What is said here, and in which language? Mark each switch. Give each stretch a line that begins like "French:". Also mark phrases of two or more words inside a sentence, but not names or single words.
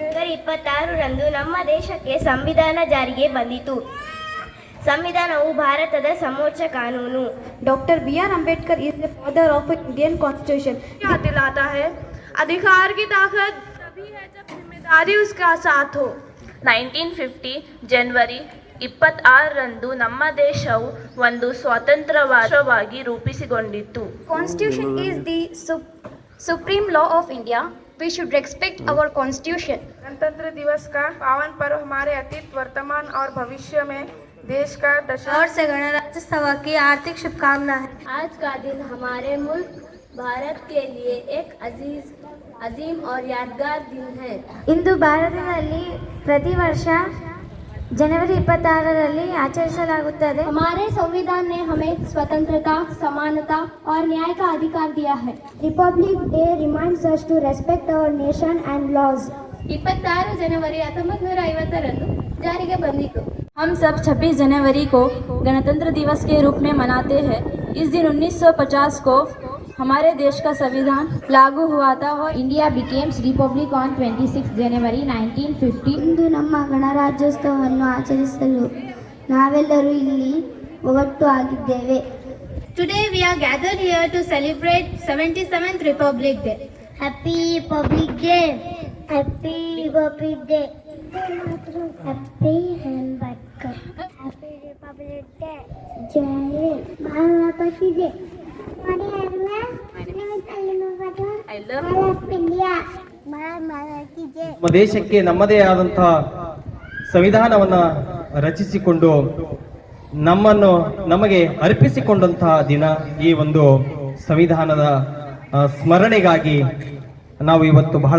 Kannada: 26ರಂದು ನಮ್ಮ ದೇಶಕ್ಕೆ ಸಂವಿಧಾನ ಜಾರಿಗೆ ಬಂದಿತು. ಸಂವಿಧಾನವು ಭಾರತದ ಸರ್ವೋಚ್ಚ ಕಾನೂನು.
English: डॉक्टर बी.आर. Ambedkar is the father of Indian constitution.
Hindi: क्या दिलाता है? अधिकार की ताकत तभी है जब जिम्मेदारी उसका साथ हो.
Kannada: 1950 ಜನವರಿ 26ರಂದು ನಮ್ಮ ದೇಶವು ಒಂದು ಸ್ವತಂತ್ರ ರಾಷ್ಟ್ರವಾಗಿ ರೂಪಿಸಿಕೊಂಡಿತು.
English: Constitution is the supreme law of India. We should respect our constitution.
Hindi: गणतंत्र दिवस का पावन पर्व हमारे अतीत, वर्तमान और भविष्य में देश का और से गणराज्योत्सव की हार्दिक शुभकामनाएं. आज का दिन हमारे मुल्क भारत के लिए एक अजीम और यादगार दिन है.
Kannada: ಇಂದು ಭಾರತದಲ್ಲಿ ಪ್ರತಿ ವರ್ಷ जनवरी 26ರಲ್ಲಿ ಆಚರಿಸಲಾಗುತ್ತದೆ.
Hindi: हमारे संविधान ने हमें स्वतंत्रता, समानता और न्याय का अधिकार दिया है.
English: Republic Day reminds us to respect our nation and laws.
Kannada: 26 जनवरी 1950ರಂದು ಜಾರಿಗೆ ಬಂದಿತು.
Hindi: हम सब 26 जनवरी को गणतंत्र दिवस के रूप में मनाते हैं. इस दिन 1950 को हमारे देश का संविधान लागू हुआ था और
English: India became republic on 26 January 1950.
Kannada: ಇಂದು ನಮ್ಮ ಗಣರಾಜ್ಯೋತ್ಸವವನ್ನು ಆಚರಿಸಲು ನಾವೆಲ್ಲರೂ ಇಲ್ಲಿ ಒಗ್ಗಟ್ಟು ಆಗಿದ್ದೇವೆ.
English: Today we are gathered here to celebrate 77th Republic Day. Happy Republic Day. Happy Republic Day. Happy Hanbadkar. Happy Republic Day.
Hindi: जय हिंद. भारत की जय.
English: I love India.
Kannada: ನಮ್ಮ ದೇಶಕ್ಕೆ ನಮ್ಮದೇ ಆದಂತಹ ಸಂವಿಧಾನವನ್ನು ರಚಿಸಿಕೊಂಡು ನಮಗೆ ಅರ್ಪಿಸಿಕೊಂಡಂತಹ ದಿನ ಈ ಒಂದು ಸಂವಿಧಾನದ ಸ್ಮರಣೆಗಾಗಿ ನಾವು ಇವತ್ತು ಬಹಳ